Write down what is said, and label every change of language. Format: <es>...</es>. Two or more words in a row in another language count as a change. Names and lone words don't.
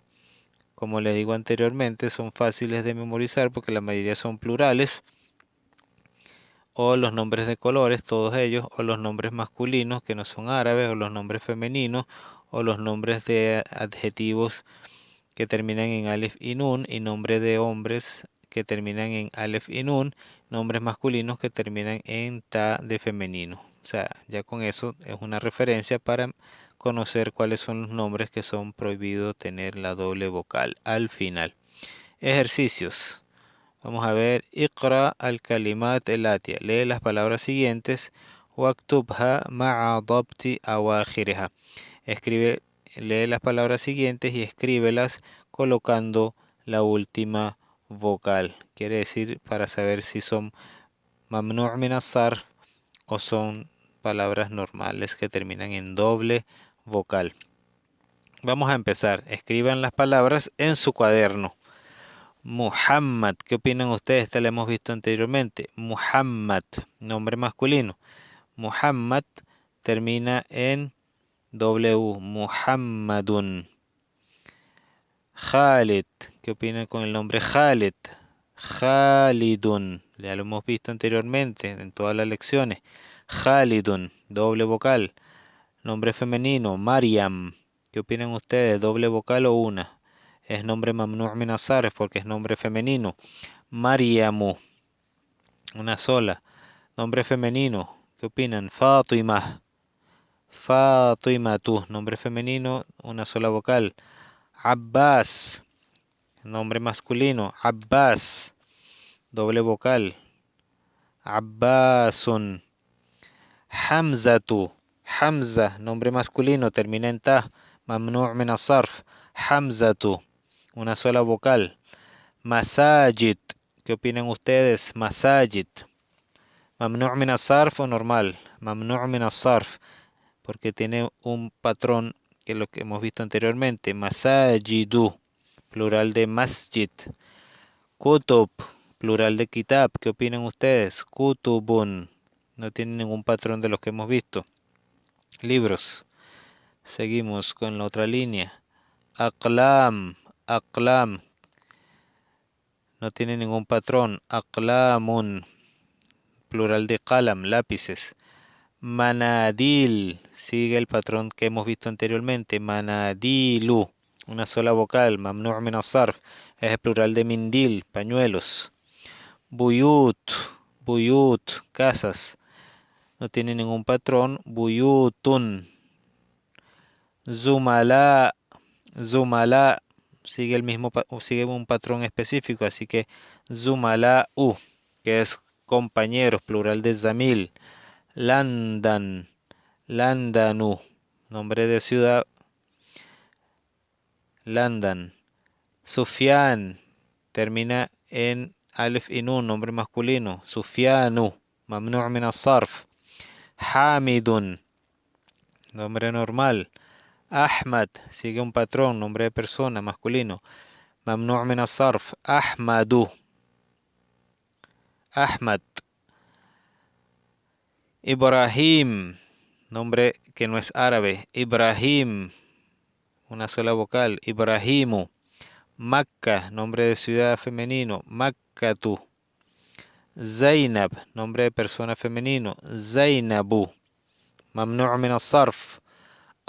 <es>Como les digo anteriormente, son fáciles de memorizar porque la mayoría son plurales o los nombres de colores, todos ellos, o los nombres masculinos que no son árabes, o los nombres femeninos, o los nombres de adjetivos que terminan en alef y nun, y nombres de hombres que terminan en alef y nun, nombres masculinos que terminan en ta de femenino. O sea, ya con eso es una referencia para conocer cuáles son los nombres que son prohibidos tener la doble vocal al final. Ejercicios. Vamos a ver,</es> <ar>اقرأ الكلمات الآتية.</ar> <es>Lee las palabras siguientes.</es> <ar>واكتبها مع ضبط أواخرها.</ar> <es>Escribe, lee las palabras siguientes y escríbelas colocando la última vocal. Quiere decir para saber si son</es> <ar>ممنوع من الصرف</ar> <es>o son palabras normales que terminan en doble vocal. Vamos a empezar. Escriban las palabras en su cuaderno. Muhammad, ¿qué opinan ustedes? Esta la hemos visto anteriormente. Muhammad, nombre masculino. Muhammad termina en W, Muhammadun. Khalid, ¿qué opinan con el nombre Khalid? Khalidun, ya lo hemos visto anteriormente en todas las lecciones. Khalidun, doble vocal. Nombre femenino, Mariam. ¿Qué opinan ustedes? ¿Doble vocal o una? Es nombre</es> <ar>ممنوع من الصرف</ar> <es>porque es nombre femenino. Mariamu, una sola. Nombre femenino, ¿qué opinan? Fatima. Fatimatu, nombre femenino, una sola vocal. Abbas, nombre masculino. Abbas, doble vocal. Abbasun. Hamzatu, Hamza, nombre masculino, termina en ta.</es> <ar>ممنوع من الصرف. Hamzatu,</ar> <es>una sola vocal. Masajid, ¿qué opinan ustedes? Masajid.</es> <ar>ممنوع من الصرف</ar> <es>o normal.</es> <ar>ممنوع من الصرف,</ar> <es>porque tiene un patrón que es lo que hemos visto anteriormente. Masajidu, plural de masjid. Kutub, plural de kitab. ¿Qué opinan ustedes? Kutubun. No tiene ningún patrón de los que hemos visto. Libros. Seguimos con la otra línea. Aqlam, aqlam. No tiene ningún patrón. Aqlamun, plural de qalam, lápices. Manadil, sigue el patrón que hemos visto anteriormente. Manadilu, una sola vocal.</es> <ar>ممنوع من الصرف,</ar> <es>es el plural de mindil, pañuelos. Buyut, buyut, casas. No tiene ningún patrón. Buyutun. Zumala, zumala, sigue el mismo, sigue un patrón específico, así que zumala u, que es compañeros, plural de zamil. Landan, landanu, nombre de ciudad. Landan. Sufyan, termina en alif y nun, nombre masculino.</es> <ar>Sufyanu, ممنوع من الصرف.</ar> <es>Hamidun, nombre normal. Ahmad, sigue un patrón, nombre de persona, masculino.</es> <ar>ممنوع من الصرف. Ahmadu. Ahmad.</ar> <es>Ibrahim, nombre que no es árabe. Ibrahim, una sola vocal. Ibrahimu. Makka, nombre de ciudad femenino. Makkatu. Zainab, nombre de persona femenino.</es> <ar>Zainabu. ممنوع من الصرف.</ar>